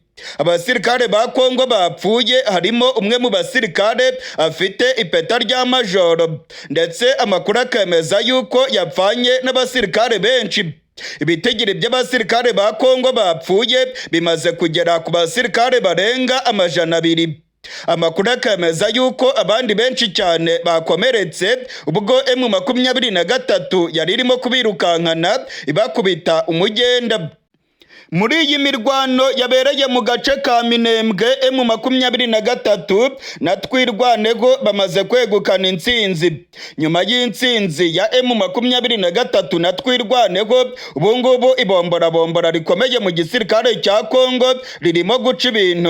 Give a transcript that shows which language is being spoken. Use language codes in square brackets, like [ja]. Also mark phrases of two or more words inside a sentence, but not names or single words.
[rw] Abasirikare ba Kongo bapfuye harimo umwe mu basirikare afite ipeta rya majoro, ndetse amakuru akemeza yuko yapfanye n'abasirikare benshi. Ibitigiri by'abasirikare ba Kongo bapfuye bimaze kugera ku basirikare barenga 200. Amakuru akemeza yuko abandi benshi cyane bakomeretse ubwo M23 yari irimo kubirukankana ibakubita umugenda. Muri iyi mirwano yabereye mu gace ka Minembwe, M23 na twirwaneho bamaze kwegukana intsinzi. Nyuma y'intsinzi ya M23 na twirwaneho, ubu ngubu ibombora rikomeye mu gisirikare cya Kongo ririmo guca ibintu.